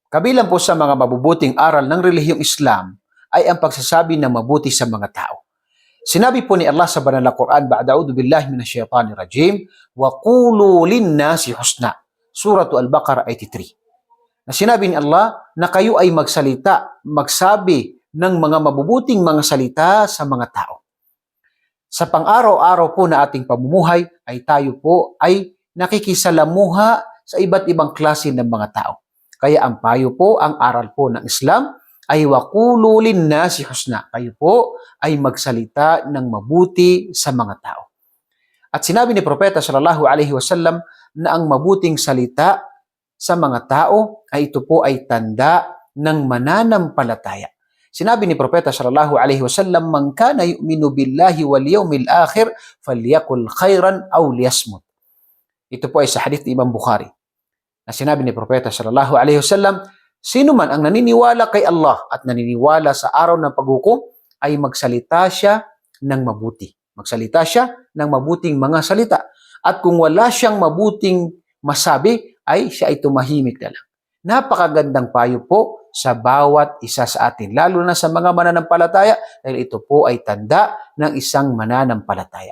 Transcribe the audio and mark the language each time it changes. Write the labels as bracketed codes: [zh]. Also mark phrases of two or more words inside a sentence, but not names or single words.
[tl] Kabilang po sa mga mabubuting aral ng relihiyong Islam ay ang pagsasabi ng mabuti sa mga tao. Sinabi po ni Allah sa banal na Quran, [ar] "بعد أعوذ بالله من الشيطان الرجيم وقولوا للناس حسنا." [tl] Surah Al-Baqarah 83. Na sinabi ni Allah na kayo ay magsalita, magsabi ng mga mabubuting mga salita sa mga tao. Sa pang-araw-araw po na ating pamumuhay ay tayo po ay nakikisalamuha sa iba't ibang klase ng mga tao. Kaya ang payo po, ang aral po ng Islam ay [ar] وقولوا للناس حسنا. [tl] Kayo po ay magsalita ng mabuti sa mga tao. At sinabi ni Propeta [ar] صلى الله عليه وسلم [tl] na ang mabuting salita sa mga tao ay ito po ay tanda ng mananampalataya. Sinabi ni Propeta [ar] صلى الله عليه وسلم, "من كان يؤمن بالله واليوم الآخر فليقل خيرا أو ليصمت." [tl] Ito po ay sa hadith ni Imam Bukhari. Na sinabi ni Propeta [ar] صلى الله عليه وسلم, [tl] sino man ang naniniwala kay Allah at naniniwala sa araw ng paghukom ay magsalita siya ng mabuti. Magsalita siya ng mabuting mga salita. At kung wala siyang mabuting masabi, ay siya ay tumahimik na lang. Napakagandang payo po sa bawat isa sa atin, lalo na sa mga mananampalataya, dahil ito po ay tanda ng isang mananampalataya.